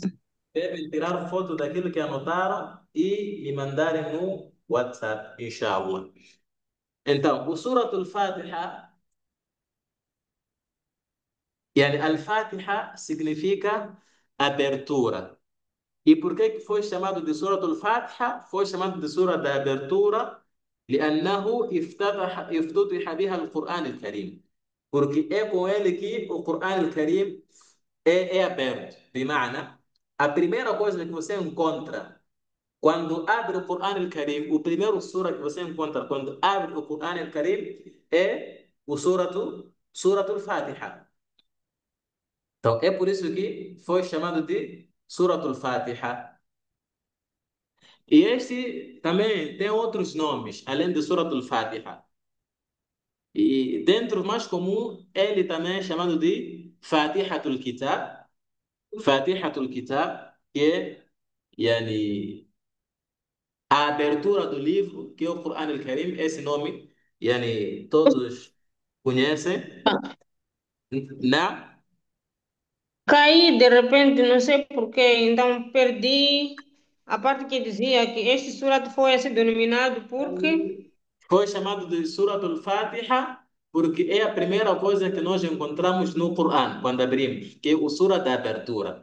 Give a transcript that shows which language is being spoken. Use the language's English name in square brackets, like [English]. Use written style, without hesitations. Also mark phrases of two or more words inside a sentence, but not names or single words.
[Portuguese] devem tirar foto daquilo que anotaram e me mandarem no WhatsApp, inshallah. Então, o Suratul Fatiha, yani Al-Fatiha significa abertura. E por que que foi chamado de Suratul Fatiha? Foi chamado de Sura da abertura, [Arabic] لأنه افتتح بها القرآن الكريم. [Portuguese] Porque é com ele que o Quran al-Karim é aberto. De maana, a primeira coisa que você encontra Quando abre o Corão Al-Karim, o primeiro sura que você encontra quando abre o Corão Al-Karim é o Suratul Fatiha. Então, é por isso que foi chamado de Suratul Fatiha. E este também tem outros nomes, além de Suratul Fatiha. E dentro do mais comum, ele também é chamado de Fatihatul Kitab. Fatihatul Kitab, que é yani, a abertura do livro, que é o Quran al-Karim, esse nome, yani, todos conhecem. Na, Caí de repente, não sei porquê, então perdi a parte que dizia que este surat foi assim denominado porque. foi chamado de Suratul Fatiha porque é a primeira coisa que nós encontramos no Quran, quando abrimos, que é o sura da abertura.